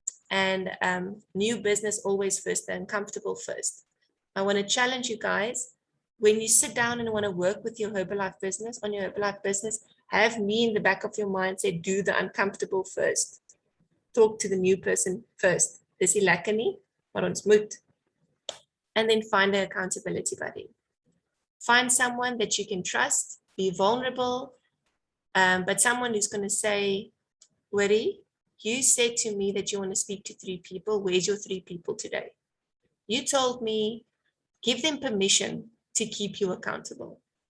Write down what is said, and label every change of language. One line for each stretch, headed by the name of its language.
English: And new business always first and comfortable first. I want to challenge you guys. When you sit down and want to work with your Herbalife business, on your Herbalife business, have me in the back of your mind say, do the uncomfortable first. Talk to the new person first.
Afrikaans: Dis is lekker nie, maar ons moet.
English: And then find an accountability buddy. Find someone that you can trust, be vulnerable, but someone who's going to say, Wari, you said to me that you want to speak to 3 people. Where's your 3 people today? You told me, give them permission to keep you accountable.